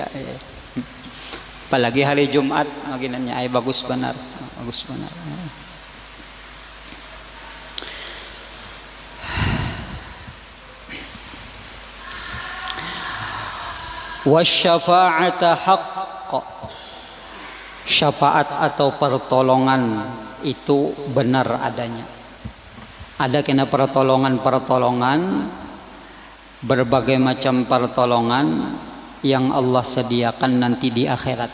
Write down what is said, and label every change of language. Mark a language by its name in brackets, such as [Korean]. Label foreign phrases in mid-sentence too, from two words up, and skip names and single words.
[Banjar] Apalagi hari Jumat, maginannya ay bagus benar. Bagus benar. [Arabic] والشفاعة حق. [Indonesian] Syafaat atau pertolongan itu benar adanya. Ada kena pertolongan berbagai macam pertolongan yang Allah sediakan nanti di akhirat.